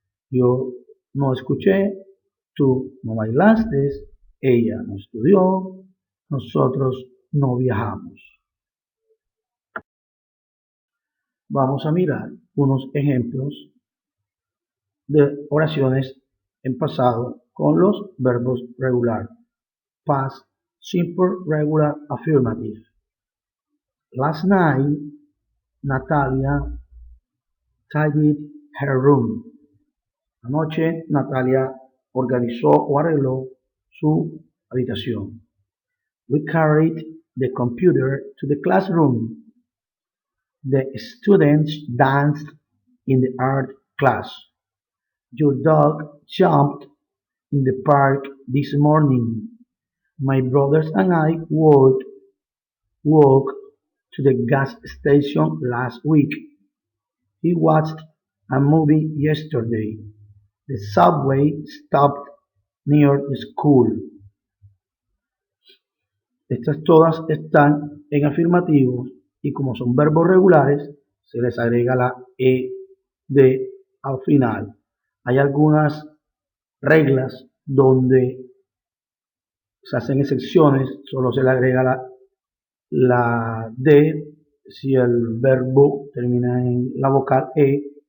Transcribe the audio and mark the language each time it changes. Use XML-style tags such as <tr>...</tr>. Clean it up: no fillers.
<es>Yo no escuché, tú no bailaste, ella no estudió, nosotros no viajamos. Vamos a mirar unos ejemplos de oraciones en pasado con los verbos regular.</es> <en>Past Simple Regular Affirmative. Last night, Natalia tidied her room.</en> <es>Anoche, Natalia organizó o arregló su habitación.</es> <en>We carried the computer to the classroom. The students danced in the art class. Your dog jumped in the park this morning. My brothers and I walked to the gas station last week. He watched a movie yesterday. The subway stopped near the school.</en> <es>Estas todas están en afirmativo y como son verbos regulares, se les agrega la ed de al final. Hay algunas reglas donde se hacen excepciones, solo se le agrega la D si el verbo termina en la vocal E.</es>